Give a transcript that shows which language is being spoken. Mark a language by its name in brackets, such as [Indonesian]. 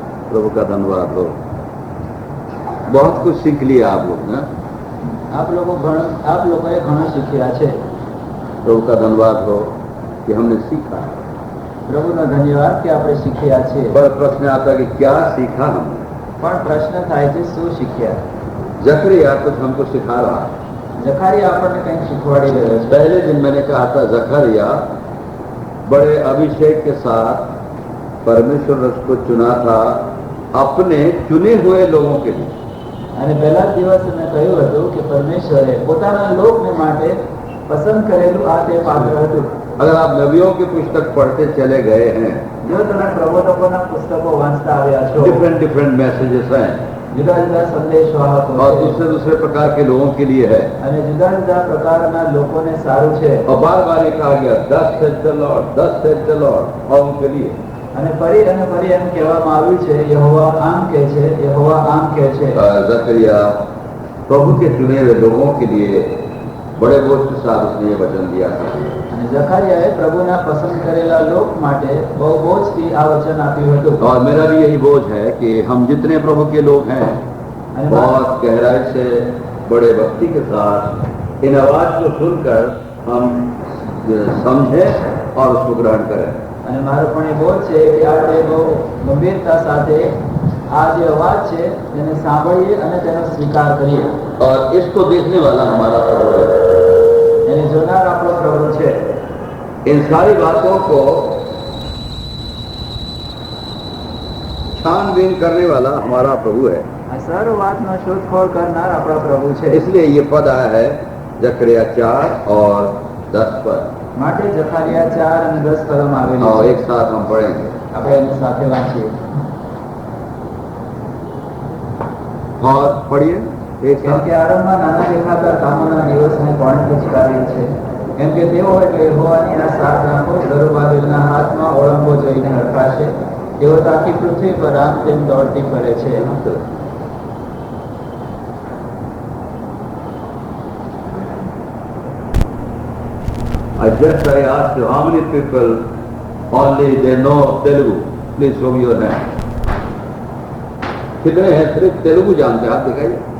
[Hindi] प्रभु का धन्यवाद हो, बहुत कुछ सीख लिया आप लोग ने। आप लोगों [Gujarati] એ ઘણું શીખ્યા છે। [Hindi] प्रभु का धन्यवाद हो कि हमने सीखा। [Gujarati] પ્રભુનો ધન્યવાદ કે આપણે શીખ્યા છે। [Hindi] पर प्रश्न आता है कि क्या सीखा हमने। [Gujarati] પણ પ્રશ્ન થાય છે શું શીખ્યા। [Hindi] जकरिया कुछ हमको सिखा रहा है। [Gujarati] જખારિયા આપણને કંઈક શીખવાડી રહ્યો છે। [Hindi] पहले दिन मैंने कहा था जकरिया बड़े अभिषेक के साथ परमेश्वर ने उसको चुना था अपने चुने हुए लोगों के लिए। [Gujarati] અને પહેલા દિવસે મેં કહ્યું હતું કે પરમેશ્વરે પોતાના લોકને માટે પસંદ કરેલું આ તે પાત્ર હતું। [Hindi] अगर आप नबियों की पुस्तक पढ़ते चले गए हैं, [Gujarati] જો તમે પ્રબોધકોના પુસ્તકો વાંચતા આવ્યા છો, [English] different messages हैं [Gujarati] જુદા જુદા સંદેશવાહકો [Hindi] और [Gujarati] છે [Hindi] दूसरे प्रकार के लोगों के लिए है। [Gujarati] અને જુદા જુદા પ્રકારના લોકોને સારું છે। [Hindi] और बार बार ये कहा गया [English] 10 said the Lord, [Hindi] 10 said the Lord, और उनके लिए। [Gujarati] અને फरी એમ કહેવામાં આવ્યું છે યહોવા આમ કહે છે, યહોવા આમ કહે છે। [Hindi] जकरिया प्रभु के चुने हुए लोगों के लिए बड़े बोझ के साथ उसने ये वचन दिया था। [Gujarati] અને જખારિયાએ પ્રભુના પસંદ કરેલા લોક માટે બહુ બોજથી આ વચન આપ્યું હતું। [Hindi] और मेरा भी यही बोझ है कि हम जितने प्रभु के लोग हैं बहुत गहराई से बड़े भक्ति के साथ इन आवाज को सुनकर हम समझें और उसको ग्रहण करें। [Gujarati] અને મારો પણ એ બોજ છે કે આપણે બહુ ગંભીરતા સાથે આ જે અવાજ છે તેને સાંભળીએ અને તેનો સ્વીકાર કરીએ। [Hindi] और इसको देखने वाला हमारा प्रभु है। [Gujarati] એને જોનાર આપણો પ્રભુ છે। [Hindi] इन सारी बातों को छानबीन करने वाला हमारा प्रभु है। [Gujarati] આ સર્વ વાતનો શોધખોળ કરનાર આપણા પ્રભુ છે। [Hindi] इसलिए ये पद आया है जकरिया 4 और 10 पर। [Gujarati] માટે જખારિયા 4 અને 10 કલમ આવેલી [Hindi] और [Gujarati] છે। [Hindi] एक साथ हम पढ़ेंगे। [Gujarati] આપણે એની સાથે વાંચીએ। [Hindi] और पढ़िए एक [Gujarati] કેમ [Hindi] साथ। [Gujarati] કે આરંભમાં નાના દેખાતા કામોના દિવસને કોણે પુચકાર્યું છે। કેમ કે તેઓ એટલે યહોવાની આ 7 આંખો જરુબાબેલના હાથમાં ઓળંગો જોઈને હડકાશે। તેઓ તો આખી પૃથ્વી પર આમ તેમ દોડતી ફરે છે। [English] I just I asked you how many people only they know Telugu. Please show me your hand. [Hindi] कितने हैं सिर्फ तेलुगु जानते हैं? आप दिखाइए।